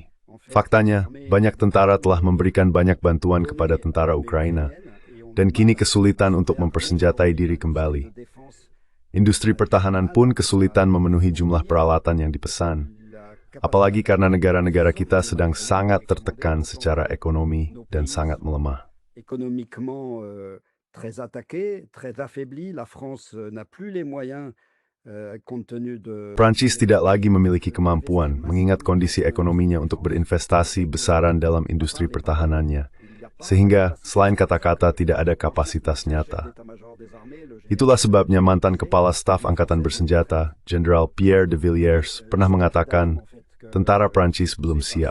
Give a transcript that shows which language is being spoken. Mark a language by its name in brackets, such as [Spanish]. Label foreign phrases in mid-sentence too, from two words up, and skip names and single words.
[Indonesian] Faktanya, banyak tentara telah memberikan banyak bantuan kepada tentara Ukraina, dan kini kesulitan untuk mempersenjatai diri kembali. Industri pertahanan pun kesulitan memenuhi jumlah peralatan yang dipesan, apalagi karena negara-negara kita sedang sangat tertekan secara ekonomi dan sangat melemah. [French] Économiquement très attaquée, très affaiblie, la France n'a plus les moyens. [Indonesian] Prancis tidak lagi memiliki kemampuan mengingat kondisi ekonominya untuk berinvestasi besaran dalam industri pertahanannya, sehingga selain kata-kata tidak ada kapasitas nyata. Itulah sebabnya mantan Kepala Staf Angkatan Bersenjata, Jenderal Pierre de Villiers, pernah mengatakan, tentara Prancis belum siap.